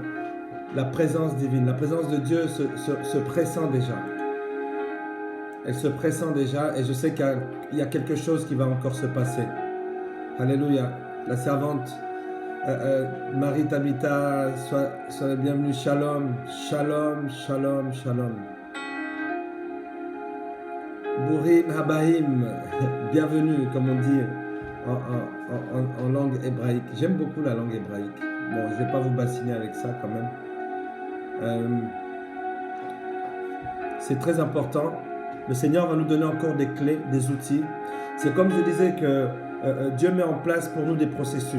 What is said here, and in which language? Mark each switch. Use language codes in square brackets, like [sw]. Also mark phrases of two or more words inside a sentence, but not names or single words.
[fr] La présence divine, la présence de Dieu se pressent déjà. Elle se pressent déjà et je sais qu'il y a quelque chose qui va encore se passer. Alléluia. La servante Marie Tabitha, sois la bienvenue. [he] שלום, שלום, שלום, שלום. ברוכים הבאים, [fr] bienvenue, comme on dit en langue hébraïque. J'aime beaucoup la langue hébraïque. Bon, je ne vais pas vous bassiner avec ça quand même. C'est très important. Le Seigneur va nous donner encore des clés, des outils. C'est comme je disais que Dieu met en place pour nous des processus.